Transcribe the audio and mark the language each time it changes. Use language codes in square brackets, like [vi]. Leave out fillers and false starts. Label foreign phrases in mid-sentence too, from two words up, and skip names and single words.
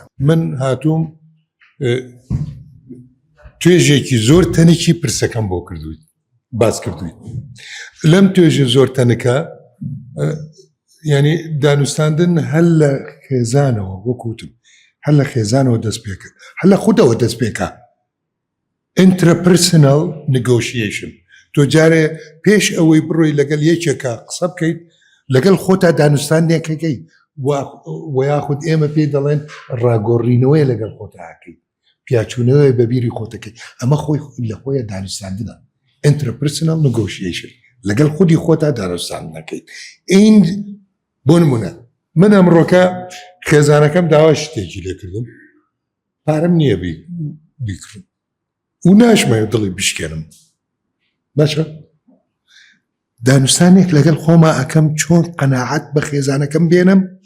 [ckb] من هاتووم توێژێکی زۆر تەنێکی پرسەکەم بۆ کردوویت باس کردوویت لەم توێژە زۆر تەنەکە ینی دانوستاندن هەر لە خێزانەوە وەکوتم هەر لە خێزانەوە دەست پێ کرد هەر لە خودەوە دەست پێکە [en] interpersonal negotiation [ckb] تۆ جارێ پێش ئەوەی بڕۆی لەگەڵ یەکێکە قسە بکەیت لەگەڵ خۆتا دانوستانێکەکەی وەیاخود ئێمە پێ دەڵێن ڕاگۆڕینەوەی لەگەڵ خۆتاکەیت پیاچوونەوەی بەبیری خۆتەکەی ئەمە خۆی لە خۆیە دانوستاندنە [en] interpersonal negotiation [ckb] لەگەڵ خودی خۆتا دانوستان نەکەیت ئین بۆ نمونە من ئەمڕۆکە خێزانەکەم داوا شتێکی لێکردم پارەم نییە بیکڕم و ناشمەوێ دڵی بشکێنم باشە دانوستانێک لەگەڵ خۆما ئەەکەم چۆن قەناعەت بە خێزانەکەم بێنم